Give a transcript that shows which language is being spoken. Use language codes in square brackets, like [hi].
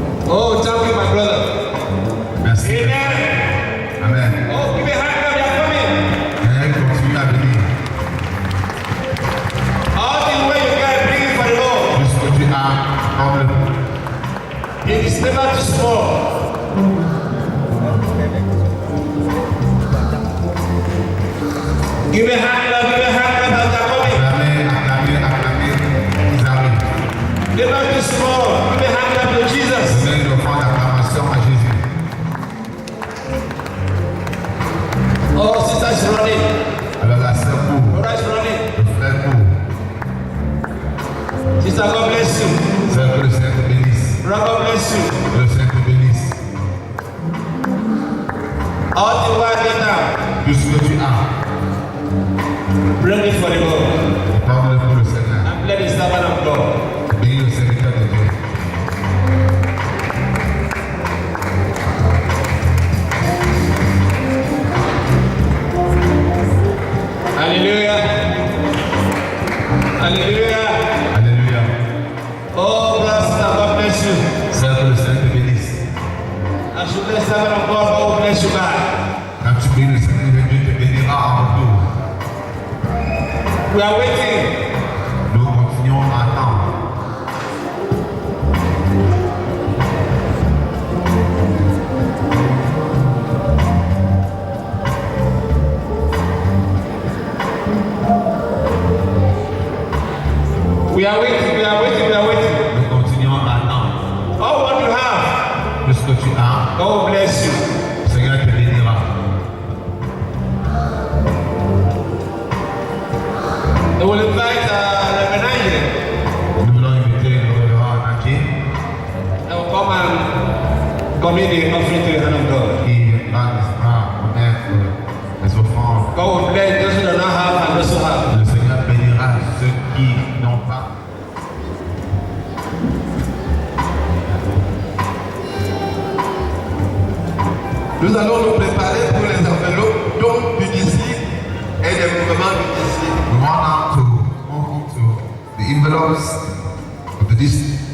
[en] Oh, thank you, my brother. [fr] Merci. [en] Amen. Amen. Oh, give me a hand now, they are coming. [fr] Seigneur, continue à venir. [en] All the way you can bring it for the Lord. [fr] Tout ce que tu as, donne-le. [en] It is never too small. Give me a hand now, give me a hand now, they are coming. [fr] Acclamez, acclamez, acclamez. Ils arrivent. [en] Never too small. Give me a hand now to Jesus. [fr] Donnez une offrande d'acclamation à Jésus. [en] Oh, sister is running. [fr] Alors la sœur court, [en] Brother is running. [fr] le frère court. [en] Sister, God bless you. [fr] Sœur, que le Seigneur te bénisse. [en] Brother, God bless you. [fr] Que le Seigneur te bénisse. [en] All the way now. [fr] Tout ce que tu as, [en] Bring it for the Lord. [fr] donne-le pour le Seigneur. [en] And bless the servant of God. [fr] Bénis le serviteur de Dieu. [en] Hallelujah. Hallelujah. [fr] Alléluia. [en] Oh, bless God bless you. [fr] Sœur, que le Seigneur te bénisse. [en] As you bless the servant of God, God will bless you back. [fr] Quand tu bénis le Seigneur de Dieu, te bénira en retour. [en] We are waiting. [fr] Nous continuons à attendre. [en] We are waiting. We are waiting. We are waiting. [fr] Nous continuons à attendre. [en] All what you have, [fr] Tout ce que tu as, [en] God will bless you. [fr] le Seigneur te bénira. [en] They will invite Reverend Angel. [fr] Nous voulons inviter le révérend Naké [en] They will come and commit the offering to the hand of God. [fr] qui va remettre les offrandes. [en] God will bless those who do not have and those who have. [fr] Le Seigneur bénira ceux qui n'ont pas. Nous allons nous préparer pour les enveloppes dons du disciple et des mouvements du disciple. [en] We want now to move on to the envelopes of the district